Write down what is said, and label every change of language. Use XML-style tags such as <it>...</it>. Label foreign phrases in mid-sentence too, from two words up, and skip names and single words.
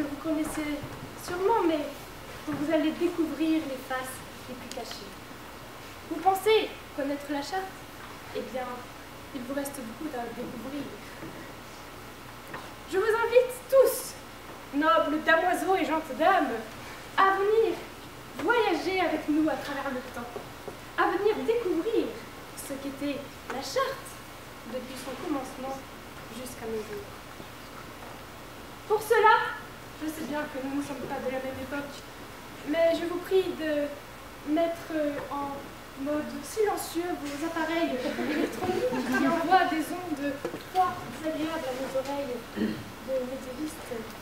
<fr>connaissez sûrement, mais dont vous allez découvrir les faces les plus cachées. Vous pensez connaître la charte? Eh bien, il vous reste beaucoup à découvrir. Je vous invite tous, nobles damoiseaux et gentes dames, à venir voyager avec nous à travers le temps, à venir découvrir ce qu'était la charte depuis son commencement jusqu'à nos jours. Pour cela, je sais bien que nous ne sommes pas de la même époque, mais je vous prie de mettre en mode silencieux vos appareils électroniques qui envoient des ondes fort agréables à vos oreilles de médiévistes.</fr>